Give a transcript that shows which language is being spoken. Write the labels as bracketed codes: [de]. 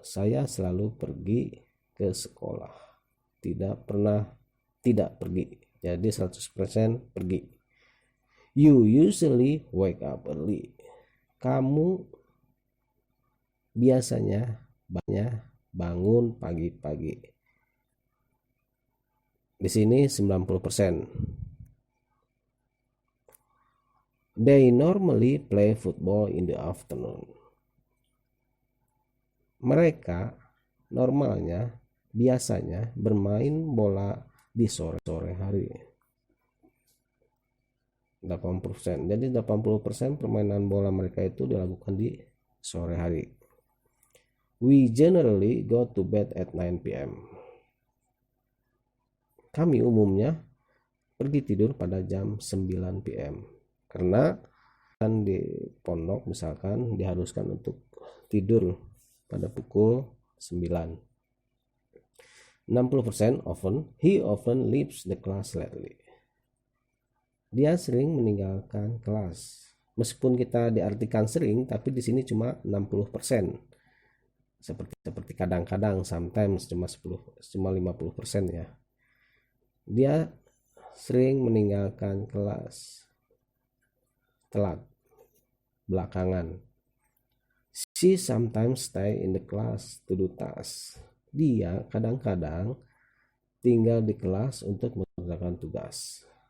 [id] Saya selalu pergi ke sekolah. Tidak pernah tidak pergi. Jadi 100% pergi. [en] You usually wake up early. [id] Kamu biasanya bangun pagi-pagi. Di sini 90%. [en] They normally play football in the afternoon. [id] Mereka biasanya bermain bola di sore hari. 80%. Jadi 80% permainan bola mereka itu dilakukan di sore hari. [en] We generally go to bed at 9 p.m. [id] Kami umumnya pergi tidur pada jam 9 p.m. Karena kan di pondok misalkan diharuskan untuk tidur pada pukul 9. [en] 60% often, he often leaves the class lately. [id] Dia sering meninggalkan kelas. Meskipun kita diartikan sering, tapi di sini cuma 60%. Seperti kadang-kadang, sometimes cuma 50% ya. Dia sering meninggalkan kelas telat, belakangan. [en] She sometimes stay in the class to do tasks. [id] Dia kadang-kadang tinggal di kelas untuk mengerjakan tugas.